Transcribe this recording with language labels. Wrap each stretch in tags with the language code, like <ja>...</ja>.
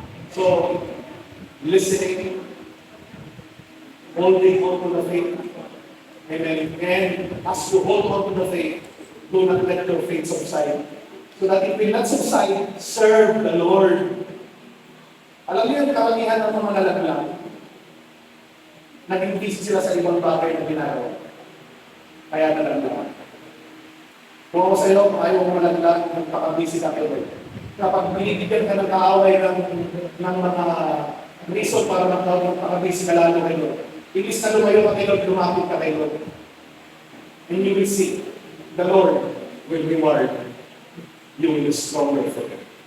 <en>So, listening, holding on to the faith. Amen. And as you hold on to the faith, do not let your faith subside. So that it will not subside, serve the Lord.</en> <tl>Alam niyo yung karamihan ng mga nalaglag, naging busy sila sa ibang bagay na ginagawa. Kaya nalaglag. Kung ako sa iyo, kung ayaw mo malaglag, magpaka-busy ka kayo. Kapag binibigyan ka ng kaaway ng mga reason para magpaka-busy ka lalo kayo, ilis na lumayo ka kayo, lumapit ka kayo.</tl> <en>And you will see, the Lord will reward you with a stronger faith.</en>